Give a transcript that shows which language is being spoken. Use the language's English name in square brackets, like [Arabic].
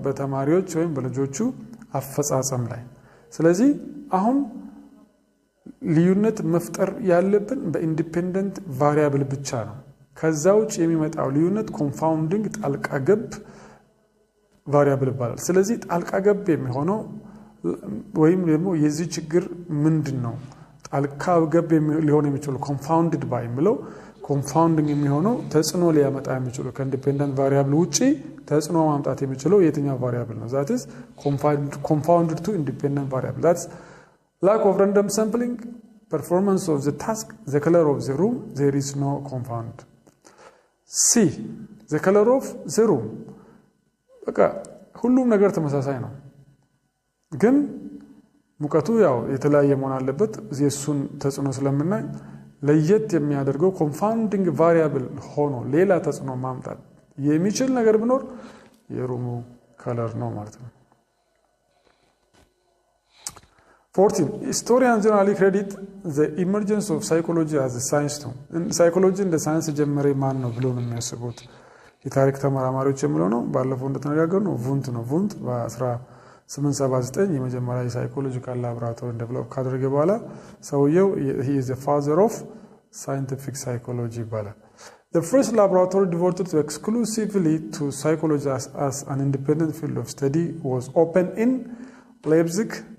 [Amharic] በተማሪዎች ወይም በልጆቹ አፈጻጸም ላይ። ስለዚህ አሁን ልዩነት መፍጠር ያለብን በኢንዲፔንደንት ቫሪያብል ብቻ ነው። ከዛ ውጭ የሚመጣው ልዩነት ኮንፋውንዲንግ ጣልቃ ገብ ቫሪያብል ይባላል። ስለዚህ ጣልቃ ገብ የሚሆነው ወይም ደግሞ የዚህ ችግር ምንድነው? ጣልቃ ገብ ሊሆን የሚችለው ኮንፋውንድድ ባይ የሚለው ኮንፋውንዲንግ የሚሆነው ተጽዕኖ ሊያመጣ የሚችለው ከኢንዲፔንደንት ቫሪያብል ውጪ ተጽዕኖ ማምጣት የሚችለው የትኛው ቫሪያብል ነው? [English] that is confounded to independent variable. That's lack of random sampling, performance of the task, the color of the room, there is no confound. C the color of the room. [Amharic] በቃ ሁሉም ነገር ተመሳሳይ ነው፣ ግን ሙቀቱ ያው የተለያየ መሆን አለበት። የሱን ተጽዕኖ ስለምናይ ለየት የሚያደርገው ኮንፋውንዲንግ ቫሪያብል ሆኖ ሌላ ተጽዕኖ ማምጣት የሚችል ነገር ቢኖር የሩሙ ከለር ነው ማለት ነው። [English] 14 historians generally credit the emergence of psychology as a science too. [Amharic] Psychology እንደ ሳይንስ ጀመረ ማን ነው ብሎ ነው የሚያስቡት? የታሪክ ተመራማሪዎች የሚለው ነው ባለፈው እንደተነጋገርነው ቡንት ነው ቡንት በ1879 የመጀመሪያ የሳይኮሎጂካል ላቦራቶሪ ዴቨሎፕ ካደረገ በኋላ ሰውየው [English] he is the father of scientific psychology [Amharic] ይባላል [English] The first laboratory devoted exclusively to psychology as an independent field of study was opened in Leipzig